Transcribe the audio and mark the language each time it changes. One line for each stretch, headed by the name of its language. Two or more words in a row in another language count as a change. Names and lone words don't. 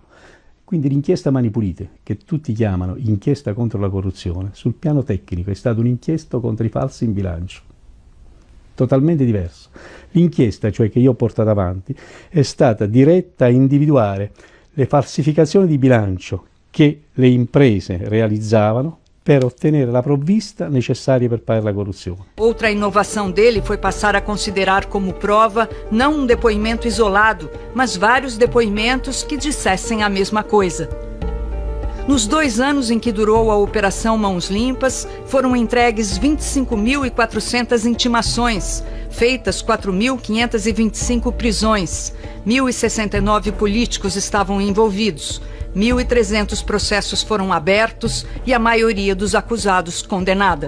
Italian: Quindi l'inchiesta Mani Pulite, che tutti chiamano inchiesta contro la corruzione, sul piano tecnico è stata un'inchiesta contro i falsi in bilancio. Totalmente diverso. L'inchiesta, cioè che io ho portato avanti, è stata diretta a individuare le falsificazioni di bilancio che le imprese realizzavano per ottenere la provvista necessaria per pagare la corruzione.
Portuguese: Outra inovação dele foi passar a considerar como prova não um depoimento isolado, mas vários depoimentos que dissessem a mesma coisa. Nos 2 anos em que durou a Operação Mãos Limpas, foram entregues 25.400 intimações, feitas 4.525 prisões, 1.069 políticos estavam envolvidos, 1.300 processos foram abertos e a maioria dos acusados condenada.